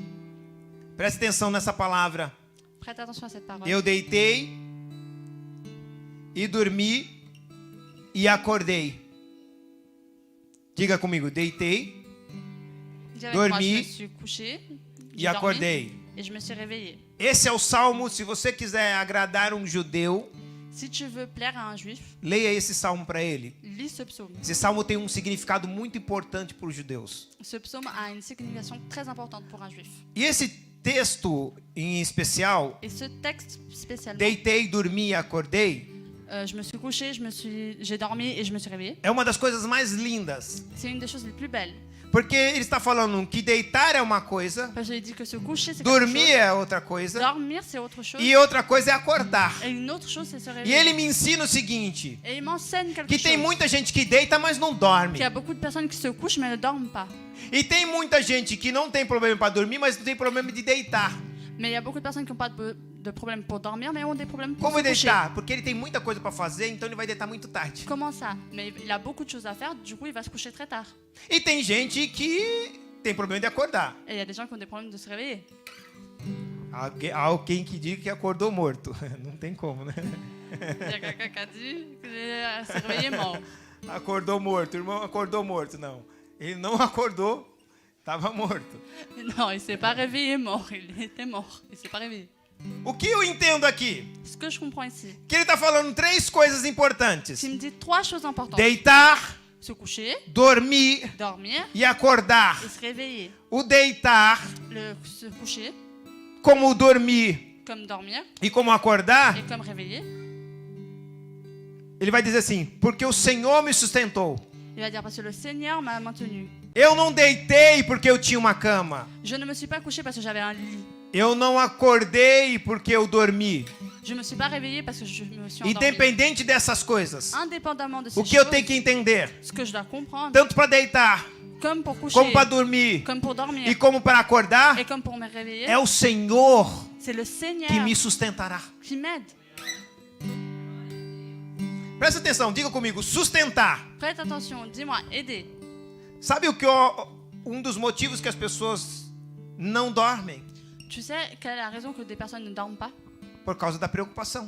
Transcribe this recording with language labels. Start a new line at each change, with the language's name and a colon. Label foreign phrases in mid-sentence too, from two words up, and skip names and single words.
Portuguese: Preste atenção nessa palavra.
French: Prête attention à cette parole.
Portuguese: Eu deitei e dormi e acordei. Diga comigo, deitei
French: Dis avec moi,
Portuguese: dormi
French: je me suis couché,
Portuguese: e
French: j'ai dormi,
Portuguese: acordei.
French: et je me suis réveillé.
Portuguese: Esse é o salmo, se você quiser agradar um judeu,
French: Si tu veux plaire à un juif,
Portuguese: leia esse salmo para ele.
French: lis ce psaume.
Portuguese: Esse salmo tem um significado muito importante para os judeus.
French: Ce psaume a une signification très importante pour un juif.
Portuguese: E esse texto em especial,
French: Et ce texte spécialement,
Portuguese: deitei, dormi e acordei,
French: je me suis couché, j'ai dormi et je me suis réveillé.
Portuguese: é uma das coisas mais lindas.
French: C'est une des choses les plus belles.
Portuguese: Porque ele está falando que deitar é uma coisa,
French: Parce que j'ai dit que se coucher, c'est quelque
Portuguese: dormir
French: chose.
Portuguese: é outra coisa,
French: Dormir, c'est autre chose.
Portuguese: e outra coisa é acordar.
French: Et une autre chose, c'est se
Portuguese: E
French: réveiller.
Portuguese: ele me ensina o seguinte,
French: Et il m'enseigne quelque
Portuguese: que
French: chose.
Portuguese: tem muita gente que deita, mas não dorme.
French: Qu'il y a beaucoup de personnes qui se couchent mais ne dorment pas.
Portuguese: E tem muita gente que não tem problema para dormir, mas não tem problema de deitar.
French: Mais il y a beaucoup de personnes qui n'ont pas de problème pour dormir, mais ont des problèmes pour
Portuguese: Como
French: se coucher.
Portuguese: deitar? Porque ele tem muita coisa para fazer, então ele vai deitar muito tarde.
French: Comment ça? Mais il a beaucoup de choses à faire, du coup il va se coucher très tard.
Portuguese: E tem gente que tem problema de acordar.
French: Et il y a des gens qui ont des problèmes de se réveiller.
Portuguese: Alguém que diga que acordou morto. Não tem como, né?
French: Il y a quelqu'un qui a dit qu'il s'est réveillé mort.
Portuguese: Acordou morto, o irmão acordou morto. Não, ele não acordou, estava morto.
French: Non, il s'est pas réveillé mort, il était mort. Il s'est pas réveillé.
Portuguese: O que eu entendo aqui?
French: Ce que je comprends ici,
Portuguese: Que ele está falando três coisas importantes.
French: il me dit trois choses importantes.
Portuguese: Deitar,
French: Se coucher,
Portuguese: dormir
French: dormir
Portuguese: e acordar.
French: et se réveiller.
Portuguese: O deitar,
French: Se coucher,
Portuguese: como o dormir
French: comme dormir
Portuguese: e como acordar,
French: et comme réveiller.
Portuguese: ele vai dizer assim, porque o Senhor me sustentou.
French: Il va dire parce que le Seigneur m'a maintenu.
Portuguese: Eu não deitei porque eu tinha uma cama.
French: Je ne me suis pas couché parce que j'avais un lit.
Portuguese: Eu não acordei porque eu dormi.
French: Je me suis pas réveillé parce que je me suis endormi.
Portuguese: Independente dessas coisas,
French: Indépendamment de ces
Portuguese: o que eu
French: choses,
Portuguese: tenho que entender,
French: ce que je dois comprendre,
Portuguese: tanto para deitar,
French: comme pour coucher,
Portuguese: como para dormir
French: comme pour dormir,
Portuguese: e como para acordar,
French: et comme pour me réveiller,
Portuguese: é o Senhor
French: c'est le Seigneur
Portuguese: que me sustentará.
French: qui m'aide.
Portuguese: Presta atenção, diga comigo, sustentar.
French: Prête attention, dis-moi, aider.
Portuguese: Sabe um dos motivos que as pessoas não dormem?
French: Tu sais quelle est la raison que des personnes ne dorment pas?
Portuguese: Por causa da preocupação,